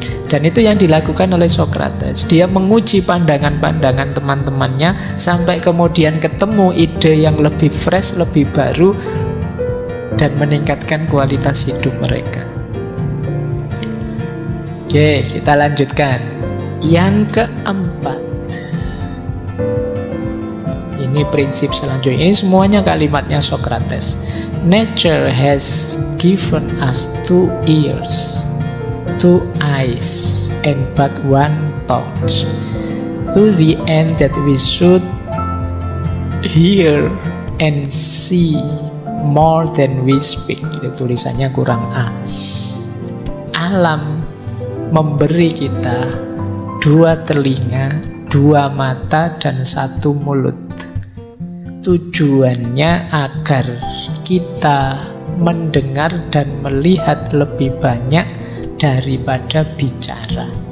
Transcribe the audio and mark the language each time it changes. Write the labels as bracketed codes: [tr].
[id] Dan itu yang dilakukan oleh Socrates. Dia menguji pandangan-pandangan teman-temannya sampai kemudian ketemu ide yang lebih fresh, lebih baru, dan meningkatkan kualitas hidup mereka. Oke, kita lanjutkan. Yang keempat, ini prinsip selanjutnya. Ini semuanya kalimatnya Socrates. [en] Nature has given us 2 ears, 2 eyes, and but 1 thought, to the end that we should hear and see more than we speak. [id] Itu tulisannya kurang A. Alam memberi kita 2 telinga, 2 mata, dan 1 mulut. Tujuannya agar kita mendengar dan melihat lebih banyak daripada bicara.